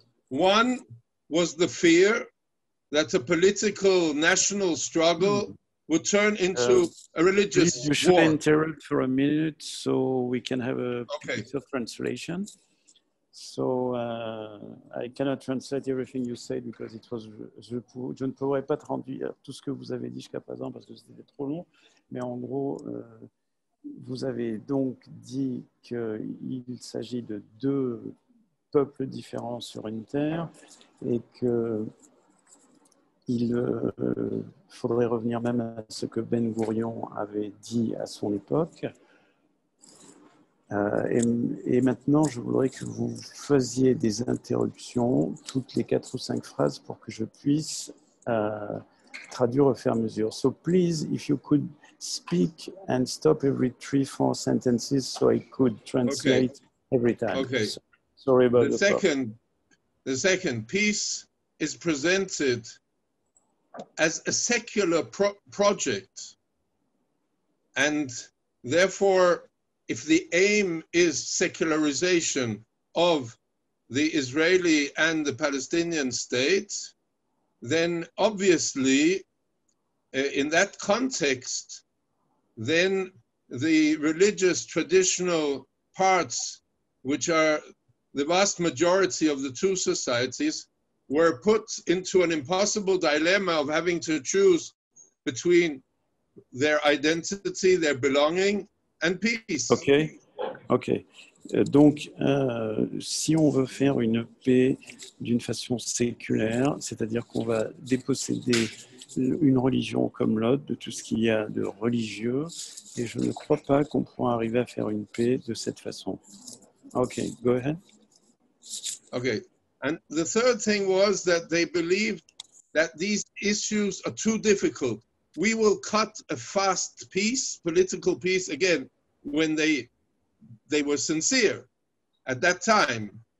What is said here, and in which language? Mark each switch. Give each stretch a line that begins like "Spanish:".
English: One was the fear that a political national struggle would turn into a religious Please, you should war. interrupt for a minute so we can have a Okay. piece of translation. So I cannot translate everything you said because it was.
French: Je ne pourrais pas traduire tout ce que vous avez dit jusqu'à présent parce que c'était trop long. Mais en gros, vous avez donc dit qu'il s'agit de deux peuples différents sur une terre et que il faudrait revenir même à ce que Ben Gourion avait dit à son époque. Et maintenant, je voudrais que vous faisiez des interruptions toutes les 4 ou 5 phrases pour que je puisse traduire au fur et à mesure.
English: So please, if you could speak and stop every 3-4 sentences so I could translate every time. Okay. So, sorry about The second, peace is presented as a secular project, and therefore, if the aim is secularization of the Israeli and the Palestinian state, then obviously, in that context, then the religious traditional parts, which are the vast majority of the two societies, were put into an impossible dilemma of having to choose between their identity, their belonging, and peace. Ok.
French: Donc, si on veut faire une paix d'une façon séculaire, c'est-à-dire qu'on va déposséder une religion comme l'autre de tout ce qu'il y a de religieux, et je ne crois pas qu'on pourra arriver à faire une paix de cette façon.
English: Ok, go ahead. Okay. And the third thing was that they believed that these issues are too difficult. We will cut a fast peace, political peace, again, when they were sincere at that time.